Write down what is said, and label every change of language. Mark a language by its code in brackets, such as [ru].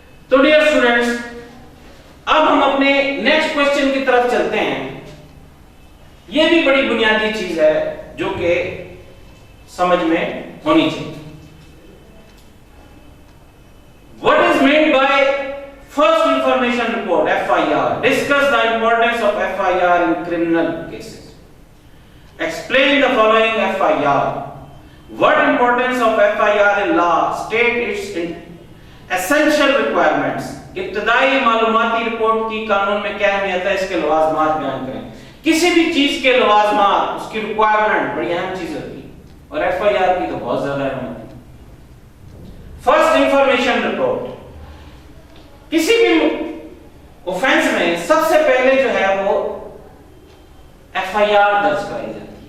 [hi] तो dear students, अब हम अपने नेक्स्ट क्वेश्चन की तरफ चलते हैं। यह भी बड़ी बुनियादी चीज है जो कि समझ में होनी चाहिए। [en] What is meant by first information report, FIR? Discuss the importance of FIR in criminal cases. Explain the following FIR. What importance of FIR in law? State its essential requirements. [hi] इब्तदाई मालूमाती रिपोर्ट की कानून में क्या अहमियत है, इसके लवाजमात बयान करें। किसी भी चीज के लवाजमात, उसकी रिक्वायरमेंट बड़ी अहम चीज होती है, और FIR की तो बहुत ज्यादा अहमियत है। फर्स्ट इंफॉर्मेशन रिपोर्ट, किसी भी ऑफेंस में सबसे पहले जो है वो FIR दर्ज कराई जाती है।